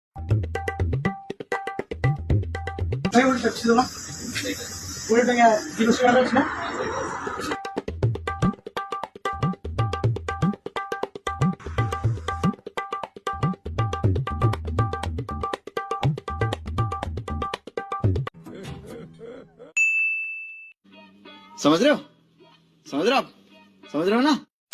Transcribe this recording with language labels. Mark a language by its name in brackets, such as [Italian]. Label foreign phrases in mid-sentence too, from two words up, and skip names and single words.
[Odia] ଭାଇ ଗୋଟେ ପେପ୍ସି ଦେବା 20 ଟଙ୍କା [English] zero square [Odia] ଅଛି ନା। [Hindi] समझ रहे हो समझ रहे हो आप समझ रहे हो ना।